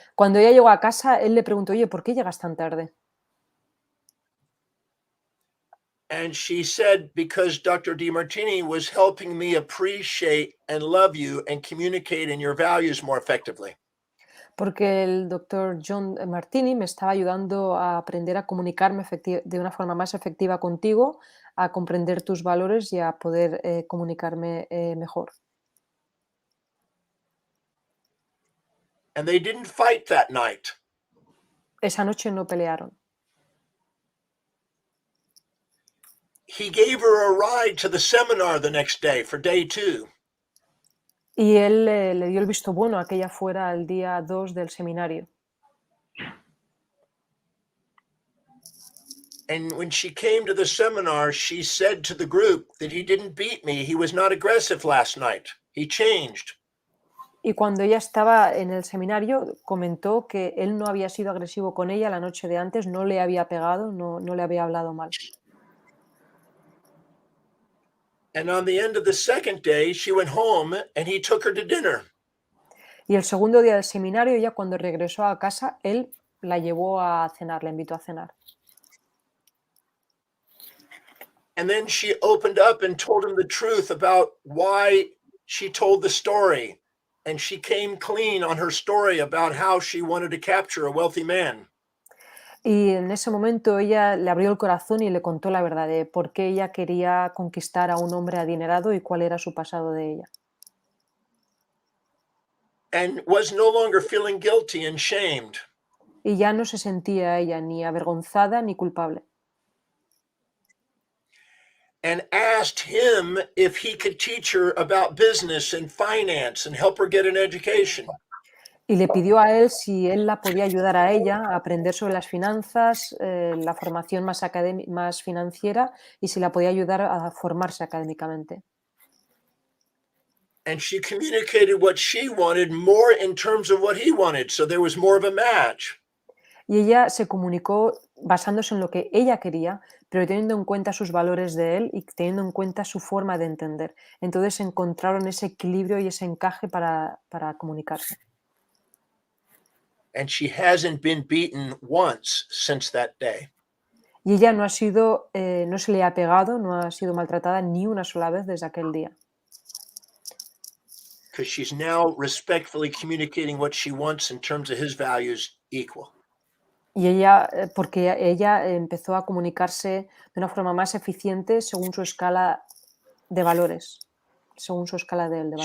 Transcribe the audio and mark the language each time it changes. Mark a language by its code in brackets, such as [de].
[es] Cuando ella llegó a casa, él le preguntó, oye, ¿por qué llegas tan tarde? [en] And she said, because Dr. Demartini was helping me appreciate and love you and communicate in your values more effectively. [es] Porque el doctor John Martini me estaba ayudando a aprender a comunicarme de una forma más efectiva contigo, a comprender tus valores y a poder comunicarme mejor. [en] And they didn't fight that night. [es] Esa noche no pelearon. [en] He gave her a ride to the seminar the next day for day 2. [es] Y él le dio el visto bueno a que ella fuera al día 2 del seminario. [en] And when she came to the seminar, she said to the group that he didn't beat me. He was not aggressive last night. He changed. [es] Y cuando ella estaba en el seminario, comentó que él no había sido agresivo con ella la noche de antes, no le había pegado, no le había hablado mal. [en] And on the end of the second day, she went home and he took her to dinner. [es] Y el segundo día del seminario, ella cuando regresó a casa, él la llevó a cenar, la invitó a cenar. [en] And then she opened up and told him the truth about why she told the story. And she came clean on her story about how she wanted to capture a wealthy man. [es] Y en ese momento ella le abrió el corazón y le contó la verdad de por qué ella quería conquistar a un hombre adinerado y cuál era su pasado de ella. [en] And was no longer feeling guilty and shamed. [es] Y ya no se sentía ella ni avergonzada ni culpable. [en] And asked him if he could teach her about business and finance and help her get an education. [es] Y le pidió a él si él la podía ayudar a ella a aprender sobre las finanzas, la formación más financiera y si la podía ayudar a formarse académicamente. [en] And she communicated what she wanted more in terms of what he wanted. So there was more of a match. [es] Y ella se comunicó basándose en lo que ella quería, pero teniendo en cuenta sus valores de él y teniendo en cuenta su forma de entender. Entonces encontraron ese equilibrio y ese encaje para comunicarse. [en] And she hasn't been beaten once since that day. [es] Y ella no se le ha pegado, no ha sido maltratada ni una sola vez desde aquel día. [en] Because she's now respectfully communicating what she wants in terms of his values equal. [es] Y ella, porque ella empezó a comunicarse de una forma más eficiente según su escala de valores, según su escala de valores.